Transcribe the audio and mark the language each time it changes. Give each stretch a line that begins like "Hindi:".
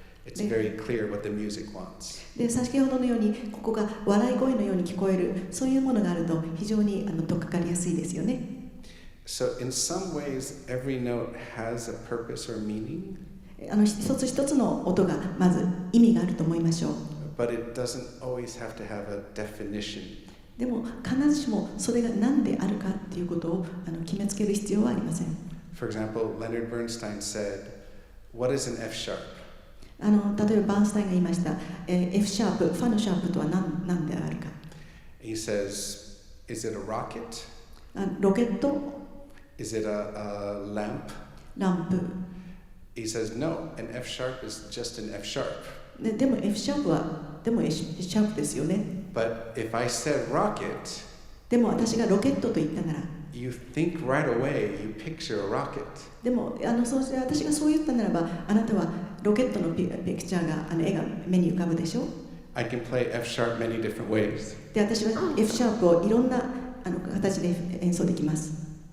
English: It's very clear what the music wants.
Japanese: で先ほどのようにここが笑い声のように聞こえる、そういうものがあると非常に取っかかりやすいですよね。
English: So in some ways, every note has a purpose or meaning.
Japanese: 一つ一つの音がまず意味があると思いましょう。
English: But it doesn't always have to have a definition.
Japanese: でも必ずしもそれが何であるかっていうことを決めつける必要はありません。
English: For example, Leonard Bernstein said, "What is an F sharp?"
Japanese: 例えばバーンスタインが言いました、F シャープ、ファのシャープとは何であるか。
English: He says, "Is it a rocket?
Japanese: ロケット
English: Is it a lamp?"
Japanese: ランプ。
English: He says, "No, an F sharp is just an F sharp."
Japanese: でも F シャープはでも F シャープですよね。
English: But if I said rocket,
Japanese: でも私がロケットと言ったなら、
English: you think right away, you picture a rocket.
Japanese: でもそうして私がそう言ったならば、あなたはロケットのピクチャーが絵が目に浮かぶでしょ。
English: I can play F sharp many different ways.
Japanese: で私は F シャープをいろんな形で演奏できます。